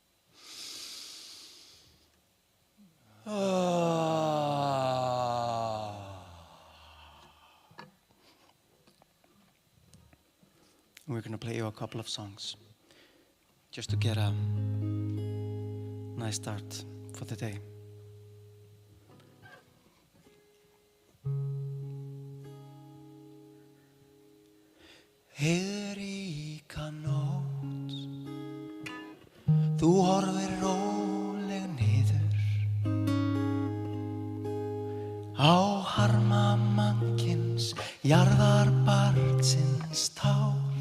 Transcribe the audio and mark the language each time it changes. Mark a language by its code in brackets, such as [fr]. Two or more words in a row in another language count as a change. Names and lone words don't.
[en] We're going to play you a couple of songs just to get a nice start for the day. [is] Heiðríka nótt, þú horfir róleg niður á harma mannkins, jarðar barnsins tár.